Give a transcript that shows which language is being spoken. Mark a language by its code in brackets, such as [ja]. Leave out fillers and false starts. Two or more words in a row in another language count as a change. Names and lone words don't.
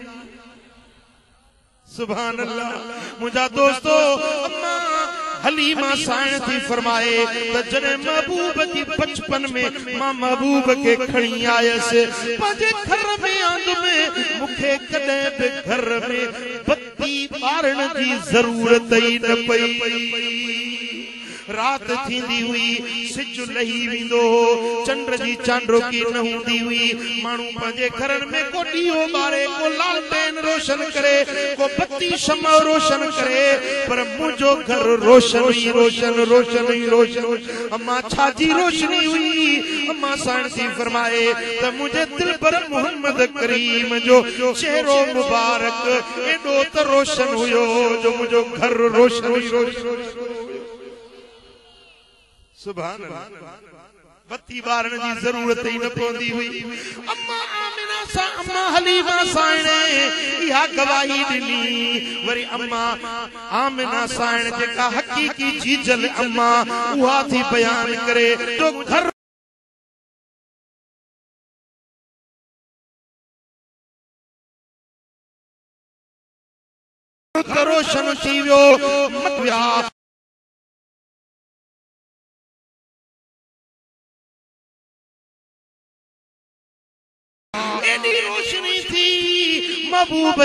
[ar] सुभान अल्लाह [sd] मुंहिंजा दोस्तो अम्मा हलीमा साइण थी फरमाए त जॾहिं महबूब जी बचपन में मां महबूब के खणी आयसि पंहिंजे घर में आंद में मूंखे कॾहिं बि घर में बत्ती ॿारण जी ज़रूरत ई न पई रात थींदी हुई सिज लही वेंदो चंद्र जी चांड्रोकी न हूंदी हुई माण्हू पंहिंजे घरनि में को ॾीओ ॿारे को लालटेन रोशन करे को बत्ती शमो रोशन करे पर मुंहिंजो घर रोशन ही रोशन रोशन ही रोशन अम्मा छाजी रोशनी हुई अम्मा साइण थी फरमाए त मुंहिंजे दिल पर मोहम्मद करीम जो चेहरो मुबारक एॾो त रोशन हुयो जो मुंहिंजो घर रोशन ही रोशन [ar] सुभान अल्लाह [sd] बत्ती बारण जी जरूरत ही न पवंदी हुई अम्मा आमिना सा अम्मा हलीमा साइण इहा गवाही ॾिनी वरी अम्मा आमिना साइण जेका हकीकी जीजल अम्मा उहा थी बयान करे तो घर रोशन थी वियो एडी रोशनी थी महबूब